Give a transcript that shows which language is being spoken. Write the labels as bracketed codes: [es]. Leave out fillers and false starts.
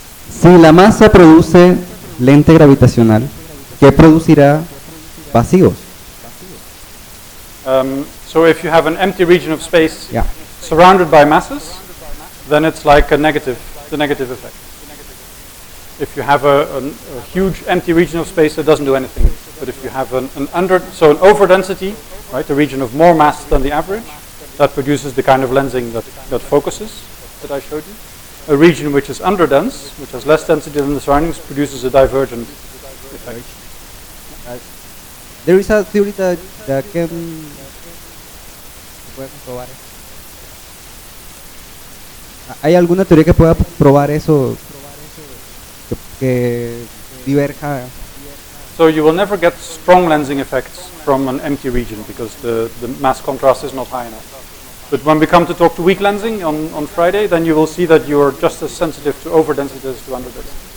[es] Si la masa produce lente gravitacional, ¿qué producirá vacíos? [en] So if you have an empty region of space Yeah. surrounded by masses, then it's like the negative effect. If you have a huge empty region of space, it doesn't do anything. But if you have an overdensity, right, a region of more mass than the average, that produces the kind of lensing that focuses, that I showed you. A region which is underdense, which has less density than the surroundings, produces a divergent effect. There is a theory that can [es] puede comprobar eso. ¿Hay alguna teoría que pueda probar eso? Que diverja. [en] So you will never get strong lensing effects from an empty region because the mass contrast is not high enough. But when we come to talk to weak lensing on Friday, then you will see that you are just as sensitive to overdensity as to underdensity.